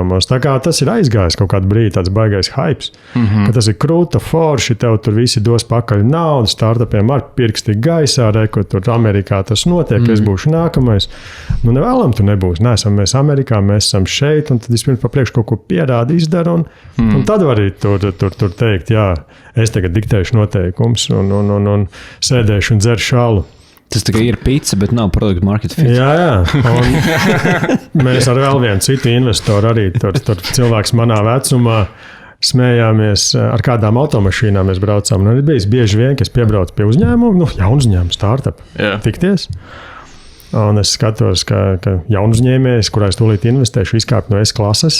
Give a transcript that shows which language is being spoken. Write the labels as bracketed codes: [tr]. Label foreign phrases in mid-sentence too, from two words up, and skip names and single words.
[lv] Tā kā tas ir aizgājis kaut kādu brīdi, tāds baigais hypes, ka tas ir krūta, forši, tev tur visi dos pakaļ naudu, startupiem ar pirksti gaisā, ko tur Amerikā tas notiek, es būšu nākamais. Nevēlam tu nebūs. Neesam mēs Amerikā, mēs esam šeit, un tad vispirms pa priekšu kaut ko pierāda, izdara, un tad var arī tur teikt, jā, es tagad diktēšu noteikums un sēdēšu un dzeršu šālu. Tas tikai ir pizza, bet nav [en] product market fit. [lv] Jā. Un mēs ar vēl vienu citu investoru arī tur cilvēks manā vecumā smējāmies, ar kādām automašīnām mēs braucām. Un arī bieži vien, ka es piebraucu pie uzņēmuma, jaunu uzņēmumu, startup, tikties. Un es skatos, ka jaunu uzņēmējs, kurā es tūlīt investēšu, izkāpt no S klases.